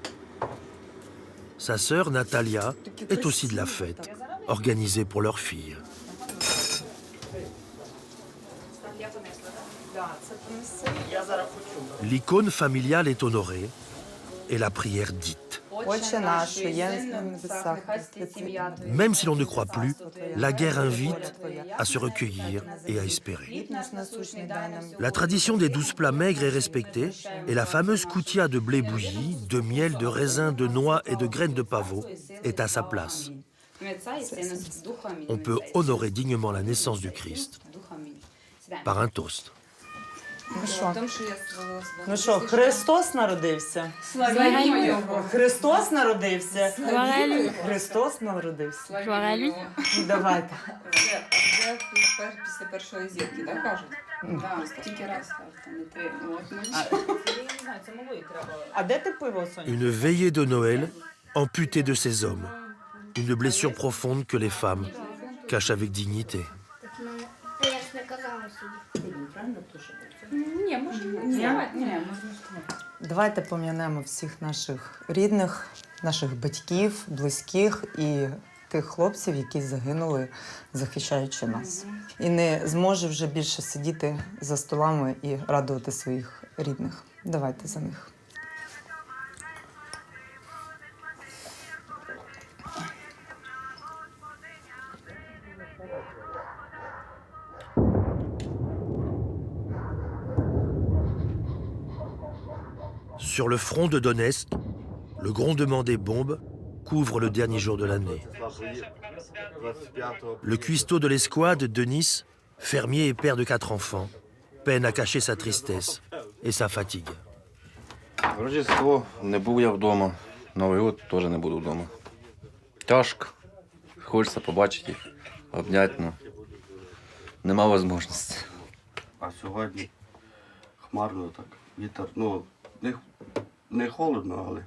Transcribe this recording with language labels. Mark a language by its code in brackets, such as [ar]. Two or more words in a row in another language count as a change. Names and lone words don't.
[fr] Sa sœur, Natalia, est aussi de la fête, organisée pour leur fille. L'icône familiale est honorée et la prière dite. [uk] Отче наш, що є на небесах. [fr] Même si l'on ne croit plus, la guerre invite à se recueillir et à espérer. La tradition des 12 plats maigres est respectée et la fameuse koutia de blé bouilli, de miel, de raisin, de noix et de graines de pavot est à sa place. On peut honorer dignement la naissance du Christ par un toast. [uk] Ну що, Христос народився? Христос народився? Христос народився? Давайте. Після першої зірки, так кажуть? Тільки раз А де ти пиво, Соня? [fr] Une veillée de Noël amputée de ces hommes. Une blessure profonde que les femmes cachent avec dignité. [uk] Давайте пом'янемо всіх наших рідних, наших батьків, близьких і тих хлопців, які загинули, захищаючи нас. І не зможе вже більше сидіти за столами і радувати своїх рідних. Давайте за них. [fr] Sur le front de Donetsk, le grondement des bombes couvre le dernier jour de l'année. Le cuistot de l'escouade, Denis, fermier et père de 4 enfants, peine à cacher sa tristesse et sa fatigue. [uk] Рождество не був я вдома, Новий год теж не буду вдома. Тяжко, хочеться побачити їх, обняти, ну, нема можливості. А сьогодні хмарно так. Вітер, ну, не холодно, але.